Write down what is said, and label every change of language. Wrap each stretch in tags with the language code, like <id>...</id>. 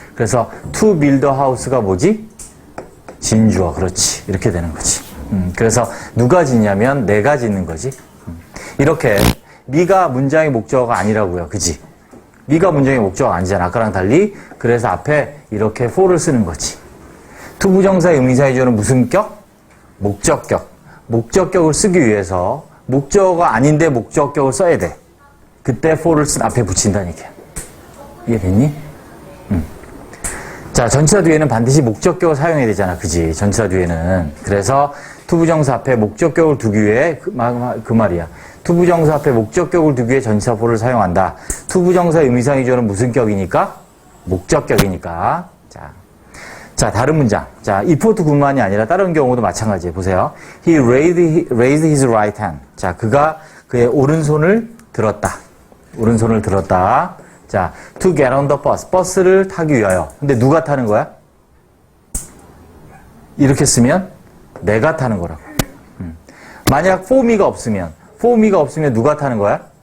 <ko>그래서</ko> <en>to build a house</en> <ko>가 뭐지? 진주어. 그렇지. 이렇게 되는 거지. 그래서 누가 짓냐면 내가 짓는 거지. 이렇게 미가 문장의 목적어가 아니라고요. 그지? 미가 문장의 목적 아니잖아. 아까랑 달리. 그래서 앞에 이렇게 for를 쓰는 거지. 투부정사의 의미상의 주어는 무슨 격? 목적격. 목적격을 쓰기 위해서 목적어가 아닌데 목적격을 써야 돼. 그때 for를 앞에 붙인다는 얘기야. 이해됐니? 자, 전치사 뒤에는 반드시 목적격을 사용해야 되잖아. 그지? 전치사 뒤에는. 그래서 투부정사 앞에 목적격을 두기 위해 그 말이야. 투부정사 앞에 목적격을 두기 위해 전치사 for를 사용한다. 투부정사의 의미상의 주어는 무슨 격이니까? 목적격이니까. 자, 다른 문장. 자, if 뿐만이 아니라 다른 경우도 마찬가지예요. 보세요.</ko> <en>He raised his right hand.</en> <ko>자, 그가 그의 오른손을 들었다. 오른손을 들었다. 자,</ko> <en>to get on the bus.</en> <ko>버스를 타기 위하여. 근데 누가 타는 거야? 이렇게 쓰면 내가 타는 거라고. 만약 for me가 없으면 누가 타는 거야?</ko>